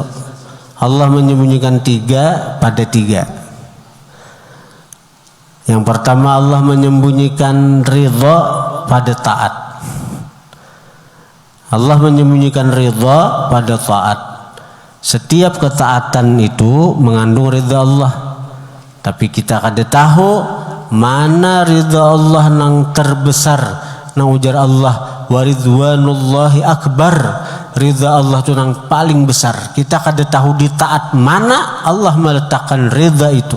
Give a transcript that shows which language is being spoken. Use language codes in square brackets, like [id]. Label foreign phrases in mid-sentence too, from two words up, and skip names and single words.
[id] Allah menyembunyikan 3 pada 3. Yang pertama, Allah menyembunyikan ridha pada taat. Allah menyembunyikan ridha pada taat. Setiap ketaatan itu mengandung ridha Allah. [bjn] Tapi kita kada tahu mana ridha Allah nang terbesar. Nang ujar Allah, [ar] ورضوان الله أكبر. [bjn] Ridha Allah itu nang paling besar. Kita kada tahu di taat mana Allah meletakkan ridha itu.